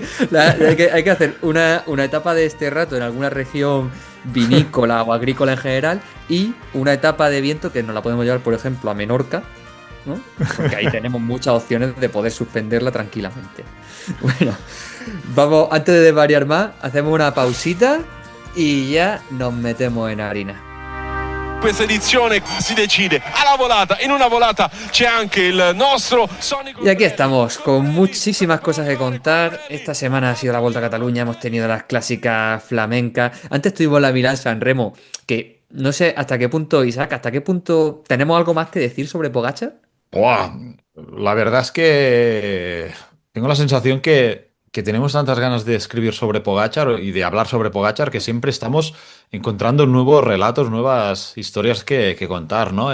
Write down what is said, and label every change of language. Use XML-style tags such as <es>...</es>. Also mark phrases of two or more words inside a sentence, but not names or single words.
<es>Hay que hacer una etapa de este rato en alguna región vinícola o agrícola en general y una etapa de viento que nos la podemos llevar, por ejemplo, a Menorca, ¿no? Porque ahí tenemos muchas opciones de poder suspenderla tranquilamente. Bueno, vamos, antes de variar más, hacemos una pausita y ya nos metemos en harina.</es> <it>Questa edizione si decide alla volata. In una volata c'è anche il nostro Sonico.</it> <es>Y aquí estamos, con muchísimas cosas que contar. Esta semana ha sido la Volta a Cataluña, hemos tenido las clásicas flamencas. Antes tuvimos la Milán-San Remo, que no sé hasta qué punto, Isaac, hasta qué punto tenemos algo más que decir sobre Pogačar. Buah, la verdad es que tengo la sensación que tenemos tantas ganas de escribir sobre Pogačar y de hablar sobre Pogačar que siempre estamos encontrando nuevos relatos, nuevas historias que contar, ¿no?</es>